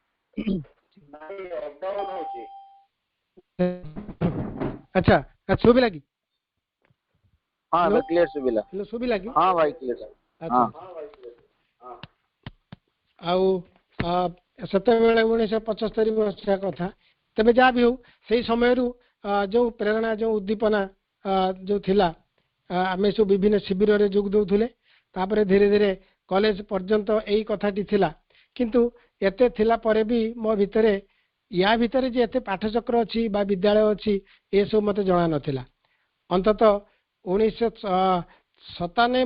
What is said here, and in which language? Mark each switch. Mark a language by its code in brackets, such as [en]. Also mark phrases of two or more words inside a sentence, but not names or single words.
[or] अच्छा ଶୁଭିଲା କି [hi] हाँ [en] Hello? [or] କ୍ଲିଅର ଶୁଭିଲା हेलो ଶୁଭିଲା କି [hi] हाँ भाई क्लियर [or] ଆଚ୍ଛା ଆଉ ସେତେବେଳେ 1975 ମସିହା କଥା ତେବେ ଯାହା ବି ହଉ ସେଇ ସମୟରୁ ଯେଉଁ ପ୍ରେରଣା ଯେଉଁ ଉଦ୍ଦୀପନା ଯେଉଁ ଥିଲା ଆମେ ସବୁ ବିଭିନ୍ନ ଶିବିରରେ ଯୋଗ ଦେଉଥିଲେ ତାପରେ ଧୀରେ ଧୀରେ କଲେଜ ପର୍ଯ୍ୟନ୍ତ ଏଇ କଥାଟି ଥିଲା କିନ୍ତୁ ଏତେ ଥିଲା ପରେ ବି ମୋ ଭିତରେ ୟା ଭିତରେ ଯେ ଏତେ ପାଠଚକ୍ର ଅଛି ବା ବିଦ୍ୟାଳୟ ଅଛି ଏସବୁ ମୋତେ ଜଣା ନଥିଲା ଅନ୍ତତଃ 1997